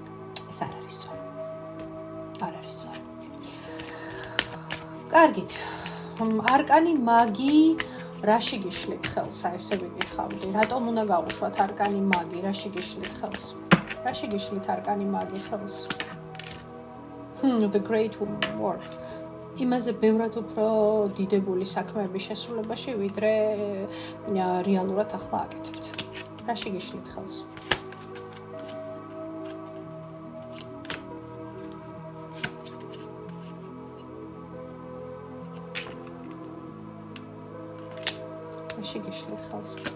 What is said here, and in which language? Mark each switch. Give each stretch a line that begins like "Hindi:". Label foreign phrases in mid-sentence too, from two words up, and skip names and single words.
Georgian: ეს არ არის სწორი. არ არის სწორი. კარგით. არკანი მაგი რაში გიშლით ხელს, ესე ვიკითხავდი. რატომ უნდა გავუშვათ არკანი მაგი, რაში გიშლით ხელს? რაში გიშლით არკანი მაგი ხელს?
English: The great work.
Georgian: იმაზე ბევრად უფრო დიდებული საქმეების შესრულებაში, ვიდრე რეალურად ახლა აკეთებთ. რაში გიშლით ხელს? რაში გიშლით ხელს?